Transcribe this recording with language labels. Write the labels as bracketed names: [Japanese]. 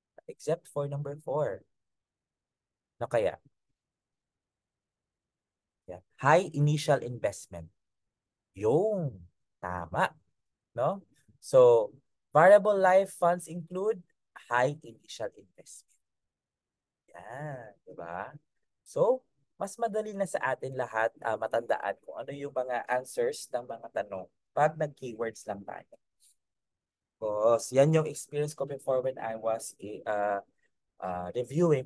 [English] Except for number 4. [Filipino] No kaya? Yeah. High initial investment. Yung tama, no? [English] So, variable life funds include high initial investment. [Filipino] Yan, di ba? So, mas madali na sa atin lahat matandaan kung ano yung mga answers ng mga tanong pag nag-keywords lang tayo. [English] Because yan yung experience ko before when I was reviewing.